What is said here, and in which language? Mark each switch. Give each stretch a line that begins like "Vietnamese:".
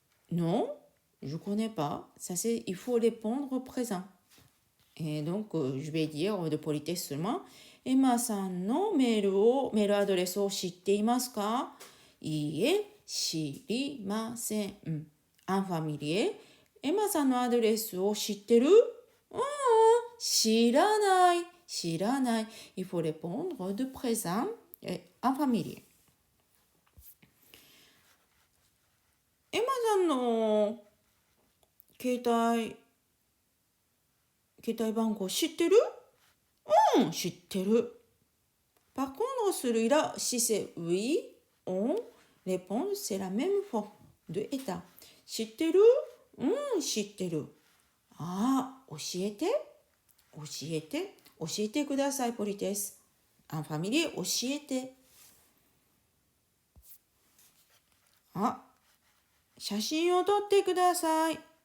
French: Non, je ne connais pas. Ça c'est, il faut répondre au présent. Et donc, je vais dire de politesse seulement.
Japanese: Emma さんのメールアドレスを知っていますか？いいえ、知りません。
French: アンファミリエ。
Japanese: エマさんのアドレスを知ってる？知らない。
French: Il faut répondre de présent en familier.
Japanese: エマさんの携帯番号知ってる？知ってる。
French: Par contre, celui-là, si c'est oui, on répond, c'est la même forme de état.
Japanese: 知ってる？知ってる。教えて。教えて、教えてください、
French: ポリテス。アンファミリー、
Japanese: 教えて。あ、写真を撮ってください。